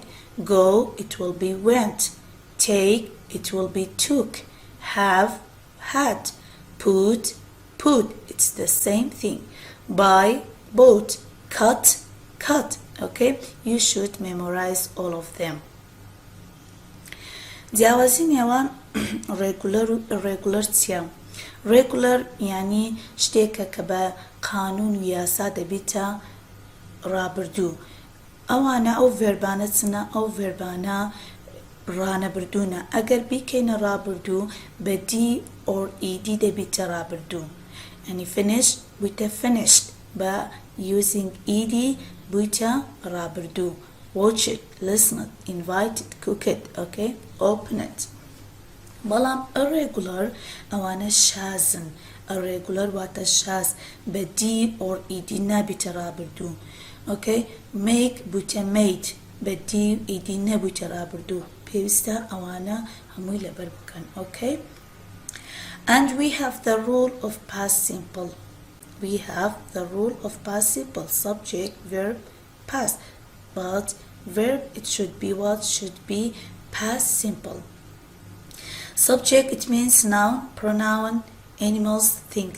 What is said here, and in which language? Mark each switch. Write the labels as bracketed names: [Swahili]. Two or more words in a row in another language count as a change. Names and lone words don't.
[English] Go, it will be went. Take, it will be took. Have, had. Put, put, it's the same thing. Buy, bought. Cut, cut. Okay, you should memorize all of them. [Central Kurdish] جیاوازی نێوان ڕێگولەر و ئیڕێگولەر چییە؟ ڕێگولەر یعنی شتێکە کە بە قانون و یاسا دەبێتە ڕابردوو. ئەوانە ئەو ڤێربانە چنە؟ ئەو ڤێربانە ڕانەبردوونە. ئەگەر بیکەینە ڕابردوو بە [English] d or ed [Central Kurdish] دەبێتە ڕابردوو. یعنی finish بوویتە finished بە [English] using ed [Central Kurdish] بوویتە ڕابردوو. Watch it, listen it, invite it, cook it, okay, open it. بەڵام irregular ئەوانە شازن. irregular واتە شاز بە [English] d or ed [Central Kurdish] نابێتە ڕابردوو. [English] okay, make [Central Kurdish] بوویتە made بە دی و ئیدی نەبوویتە ڕابردوو. پێویستە ئەوانە هەمووی لەبەر بکەن. [English] okay, and we have the rule of past simple. We have the rule of past simple: subject, verb, past. But verb, it should be what? Should be past simple. Subject, it means noun, pronoun, animals, things.